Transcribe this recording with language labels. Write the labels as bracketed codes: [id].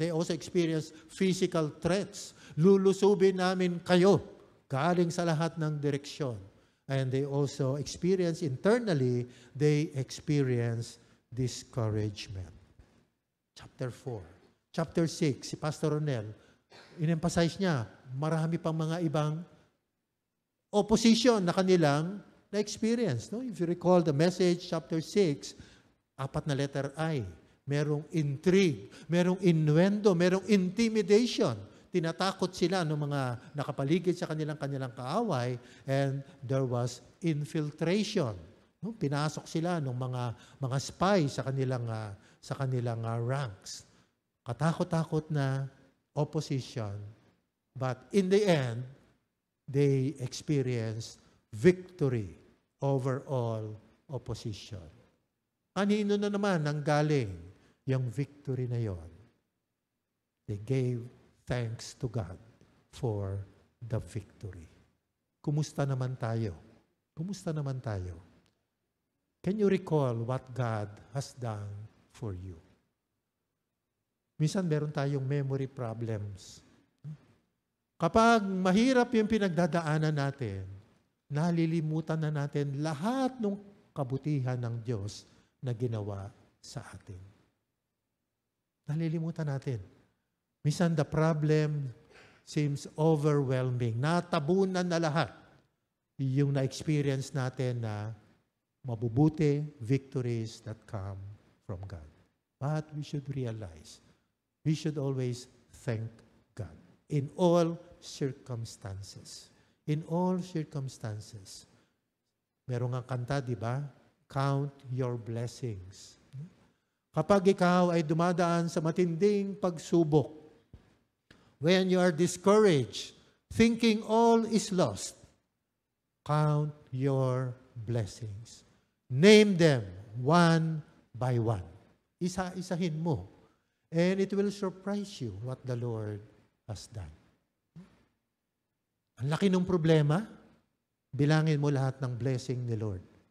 [en] They also experience physical threats. [tl] Lulusubin namin kayo galing sa lahat ng direksyon. [en] And they also experience internally, they experience discouragement. [tl] Chapter 4. Chapter 6, si Pastor Ronel, in-emphasize niya, marami pang mga ibang opposition na kanilang na-experience. [en] No? If you recall the message, chapter 6, 4 na letter I. [tl] Merong intrigue, merong innuendo, merong intimidation. Tinatakot sila ng mga nakapaligid sa kanilang kaaway, [en] and there was infiltration. [tl] No? Pinasok sila ng mga spy sa kanilang ranks. Katakot-takot na [en] opposition, but in the end, they experienced victory over all opposition. [tl] Kanino na naman ang galing yung victory na yon? [en] They gave thanks to God for the victory. [tl] Kumusta naman tayo? Kumusta naman tayo? [en] Can you recall what God has done for you? [tl] Minsan meron tayong memory problems. Kapag mahirap yung pinagdadaanan natin, nalilimutan na natin lahat ng kabutihan ng Diyos na ginawa sa atin. Nalilimutan natin. [en] Minsan the problem seems overwhelming. [tl] Natabunan na lahat yung na-experience natin na mabubuti [en] victories that come from God. But we should realize, we should always thank God in all circumstances. In all circumstances. [tl] Meron nga kanta, di ba? [en] Count your blessings. [tl] Kapag ikaw ay dumadaan sa matinding pagsubok, [en] when you are discouraged, thinking all is lost, count your blessings. Name them one by one. [tl] Isa-isahin mo. [en] And it will surprise you what the Lord has done. [tl] Ang laki ng problema, bilangin mo lahat ng blessing ni Lord.